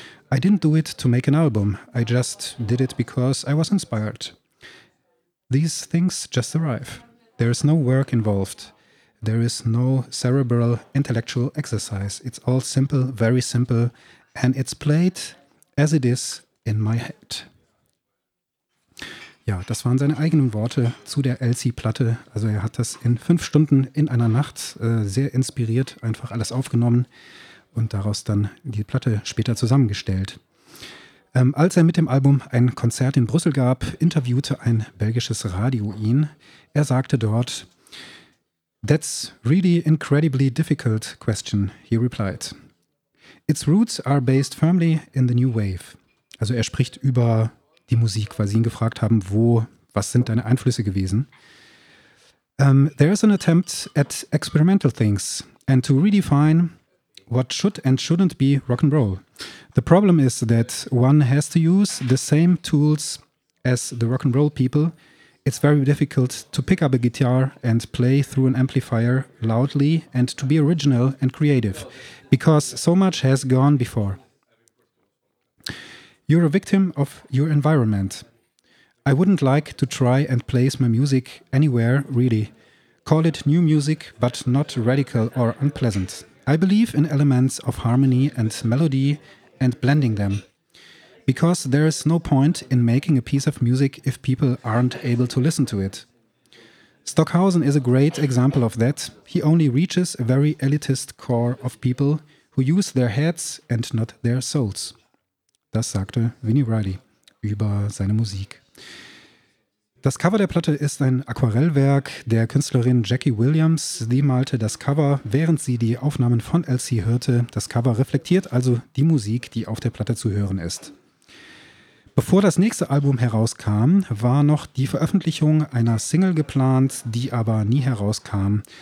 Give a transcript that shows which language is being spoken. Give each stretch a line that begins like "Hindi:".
English: I didn't do it to make an album. I just did it because I was inspired. These things just arrive. There is no work involved. There is no cerebral intellectual exercise. It's all simple, very simple, and it's played as it is in my head.
German: Ja, das waren seine eigenen Worte zu der LC-Platte. Also er hat das in 5 Stunden in einer Nacht sehr inspiriert einfach alles aufgenommen und daraus dann die Platte später zusammengestellt. Als er mit dem Album ein Konzert in Brüssel gab, interviewte ein belgisches Radio ihn. Er sagte dort,
English: "That's really incredibly difficult question," he replied. "Its roots are based firmly in the new wave."
German: Also er spricht über die Musik, weil sie ihn gefragt haben, was sind deine Einflüsse gewesen?
English: There's an attempt at experimental things and to redefine what should and shouldn't be rock and roll. The problem is that one has to use the same tools as the rock and roll people. It's very difficult to pick up a guitar and play through an amplifier loudly and to be original and creative, because so much has gone before. You're a victim of your environment. I wouldn't like to try and place my music anywhere, really. Call it new music, but not radical or unpleasant. I believe in elements of harmony and melody and blending them, because there is no point in making a piece of music if people aren't able to listen to it. Stockhausen is a great example of that. He only reaches a very elitist core of people who use their heads and not their souls.
German: Das sagte Vinnie Reilly über seine Musik. Das Cover der Platte ist ein Aquarellwerk der Künstlerin Jackie Williams. Sie malte das Cover, während sie die Aufnahmen von LC hörte. Das Cover reflektiert also die Musik, die auf der Platte zu hören ist. Bevor das nächste Album herauskam, war noch die Veröffentlichung einer Single geplant, die aber nie herauskam.